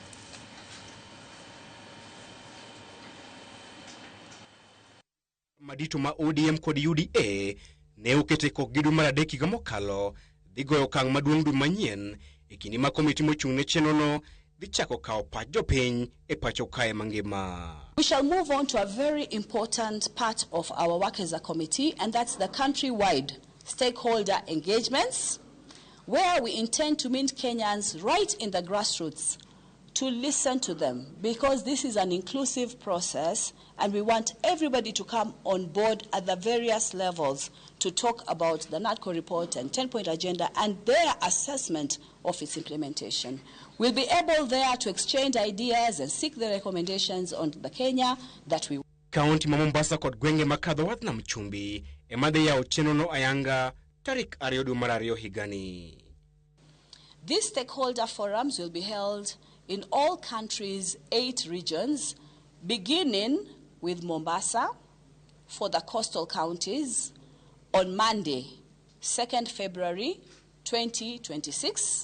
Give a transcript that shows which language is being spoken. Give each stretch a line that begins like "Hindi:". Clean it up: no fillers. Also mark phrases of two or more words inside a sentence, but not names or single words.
Luo (Kenya and Tanzania): madito ma ODM kod UDA ne okete kok gidu mar adek higa mokalo dhi goyo okang' maduong' dwe manyien e kinde ma komiti mochung' ne chenrono dhi chako kao pach jopiny e pacho kae mangima.
English: We shall move on to a very important part of our work as a committee, and that's the country-wide stakeholder engagements, where we intend to meet Kenyans right in the grassroots to listen to them, because this is an inclusive process and we want everybody to come on board at the various levels to talk about the NADCO report and 10-point agenda and their assessment of its implementation. We'll be able there to exchange ideas and seek the recommendations on the Kenya that we want.
Luo (Kenya and Tanzania): County ma Mombasa kod gwenge makadho wadh nam chumbi emadhi yao chenrono ayanga tarik 2 dwe mar ariyo higani.
English: These stakeholder forums will be held in all countries' 8 regions, beginning with Mombasa for the coastal counties on Monday, 2nd February 2026.